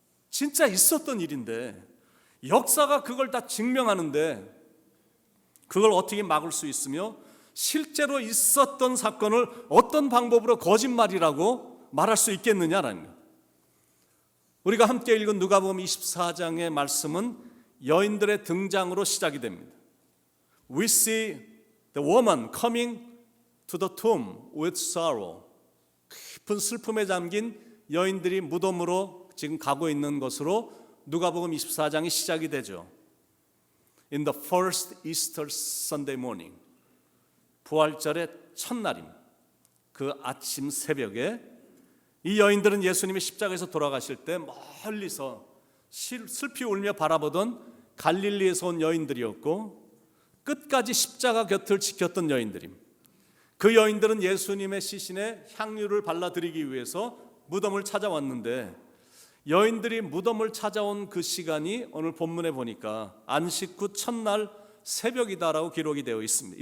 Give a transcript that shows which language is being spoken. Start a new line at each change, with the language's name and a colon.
Korean: 진짜 있었던 일인데 역사가 그걸 다 증명하는데 그걸 어떻게 막을 수 있으며 실제로 있었던 사건을 어떤 방법으로 거짓말이라고 말할 수 있겠느냐라는 거예요. 우리가 함께 읽은 누가복음 24장의 말씀은 여인들의 등장으로 시작이 됩니다.
English: We see the woman coming to the tomb with sorrow.
Korean: 깊은 슬픔에 잠긴 여인들이 무덤으로 지금 가고 있는 것으로 누가복음 24장이 시작이 되죠.
English: In the first Easter Sunday morning.
Korean: 부활절의 첫날입니다. 그 아침 새벽에 이 여인들은 예수님이 십자가에서 돌아가실 때 멀리서 슬피 울며 바라보던 갈릴리에서 온 여인들이었고 끝까지 십자가 곁을 지켰던 여인들입니다. 그 여인들은 예수님의 시신에 향유를 발라드리기 위해서 무덤을 찾아왔는데, 여인들이 무덤을 찾아온 그 시간이 오늘 본문에 보니까 안식 후 첫날 새벽이다라고 기록이 되어 있습니다.